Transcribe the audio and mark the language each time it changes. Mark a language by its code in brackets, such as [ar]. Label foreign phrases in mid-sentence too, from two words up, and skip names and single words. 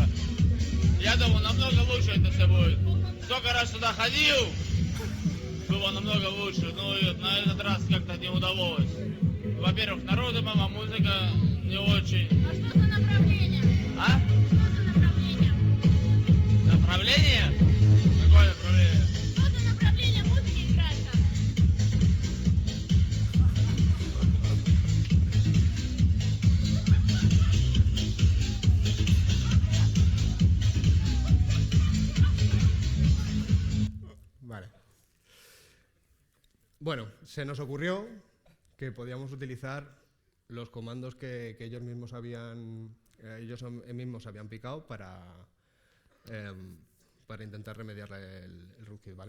[ru] Я думал, намного лучше это все будет. Сколько раз сюда ходил, было намного лучше, но на этот раз как-то не удалось. Во-первых, народу мало, музыка не очень. А что за направление? А? Что за направление? Направление? Какое направление? Что за направление музыки играет-то? [es] Vale. Bueno, se nos ocurrió que podíamos utilizar los comandos que ellos mismos habían picado para intentar remediar el rootkit, ¿vale?